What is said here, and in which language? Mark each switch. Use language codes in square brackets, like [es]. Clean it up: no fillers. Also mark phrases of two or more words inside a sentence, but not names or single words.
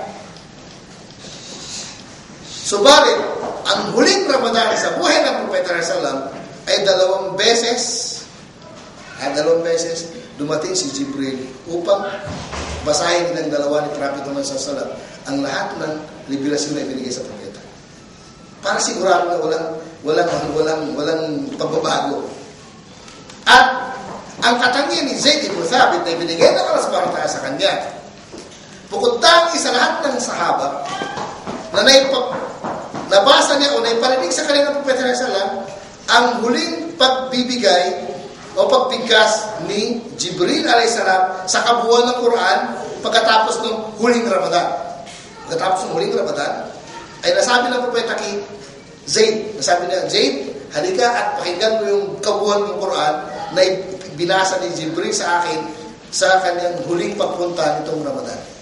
[tl] Subalit, ang huling Ramadan sa buhay ng propeta sallam ay 2 beses dumating si Jibril upang basahin ng dalawa ni Prophet Muhammad [ar] صلى الله عليه وسلم [tl] ang lahat ng revelasyon na ibinigay sa propeta. Para sigurado na walang pagbabago. At ang katangian ni Zayd ibn Thabit na ibinigay ng Allah [ar] سبحانه وتعالى [tl] sa kanya. Bukod tangi sa lahat ng sahaba na nabasa niya o naiparinig sa kanya ng Propeta Sallam ang huling pagbibigay o pagbigkas ni Jibril [ar] عليه السلام [tl] sa kabuuan ng Quran pagkatapos ng huling Ramadan. Pagkatapos ng huling Ramadan, ay nasabi ng Propeta kay Zayd, nasabi niya, Zayd, halika at pakinggan mo yung kabuuan ng Quran na binasa ni Jibril sa akin sa kanyang huling pagpunta nitong Ramadan.